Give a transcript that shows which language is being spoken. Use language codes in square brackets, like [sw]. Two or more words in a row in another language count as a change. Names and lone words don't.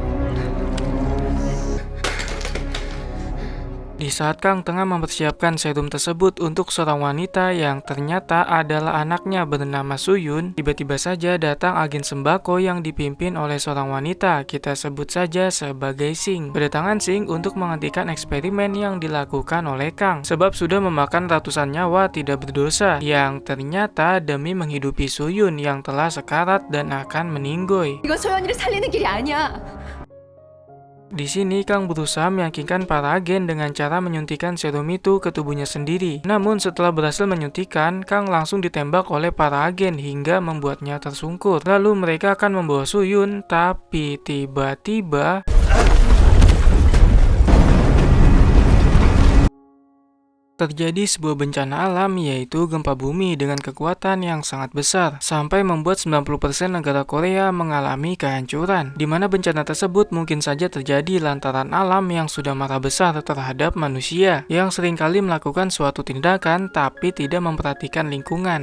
[id] Di saat Kang tengah mempersiapkan serum tersebut untuk seorang wanita yang ternyata adalah anaknya bernama Suyun, tiba-tiba saja datang agen sembako yang dipimpin oleh seorang wanita, kita sebut saja sebagai Sing. Kedatangan Sing untuk menghentikan eksperimen yang dilakukan oleh Kang, sebab sudah memakan ratusan nyawa tidak berdosa, yang ternyata demi menghidupi Suyun yang telah sekarat dan akan meninggoy. [ko] 이거 소연이를 살리는 길이 아니야. [id] Di sini Kang berusaha meyakinkan para agen dengan cara menyuntikkan serum itu ke tubuhnya sendiri. Namun setelah berhasil menyuntikkan, Kang langsung ditembak oleh para agen hingga membuatnya tersungkur. Lalu mereka akan membawa Suyun, tapi tiba-tiba terjadi sebuah bencana alam, yaitu gempa bumi dengan kekuatan yang sangat besar sampai membuat 90% negara Korea mengalami kehancuran, di mana bencana tersebut mungkin saja terjadi lantaran alam yang sudah marah besar terhadap manusia yang seringkali melakukan suatu tindakan tapi tidak memperhatikan lingkungan.